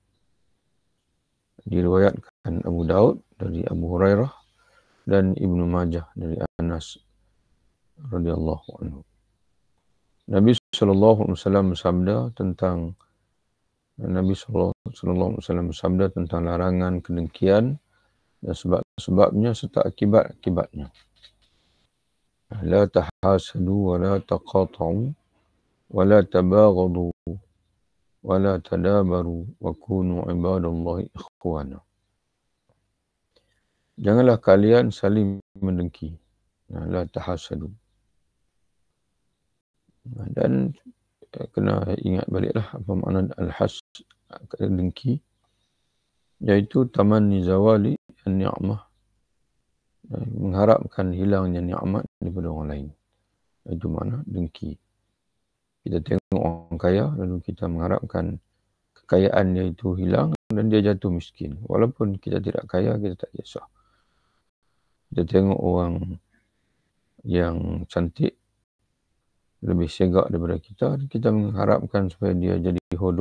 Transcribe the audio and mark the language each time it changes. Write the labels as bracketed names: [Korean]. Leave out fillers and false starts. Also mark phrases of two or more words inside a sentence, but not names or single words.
[Malay] Diriwayatkan Abu Daud dari Abu Hurairah dan Ibnu Majah dari Anas [Arabic] رضي الله عنه. [Malay] Nabi [Arabic] صلى الله عليه وسلم [Malay] bersabda tentang larangan kedengkian dan sebab-sebabnya serta akibat-akibatnya. [Arabic] لا تحاسدوا ولا تقاطعوا ولا تباغضوا ولا تدابروا وكونوا عباد الله إخوانا. [Malay] Janganlah kalian saling mendengki [Arabic] لا تحاسدوا. [Malay] Dan kena ingat baliklah apa makna al-has, dengki, iaitu [Arabic] تمني زوال النعمة, [Malay] mengharapkan hilangnya nikmat daripada orang lain. Itu makna dengki. Kita tengok orang kaya lalu kita mengharapkan kekayaan dia itu hilang dan dia jatuh miskin. Walaupun kita tidak kaya, kita tak kisah. Kita tengok orang yang cantik lebih segak daripada kita mengharapkan supaya dia jadi hodoh.